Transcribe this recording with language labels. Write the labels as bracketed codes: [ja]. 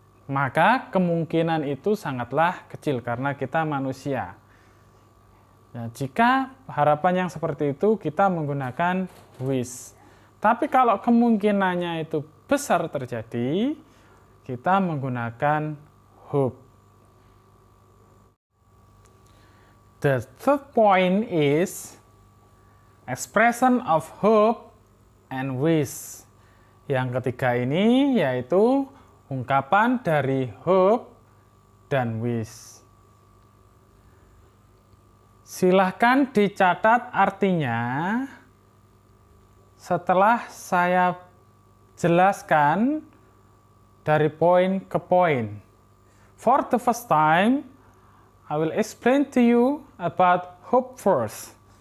[id] Maka kemungkinan itu sangatlah kecil karena kita manusia. Ya, jika harapan yang seperti itu kita menggunakan wish. Tapi kalau kemungkinannya itu besar terjadi, kita menggunakan hope. [en] The third point is expression of hope and wish. [id] Yang ketiga ini yaitu ungkapan dari hope dan wish. Silahkan dicatat artinya setelah saya jelaskan dari poin ke poin. [en] For the first time, I will explain to you about hope first.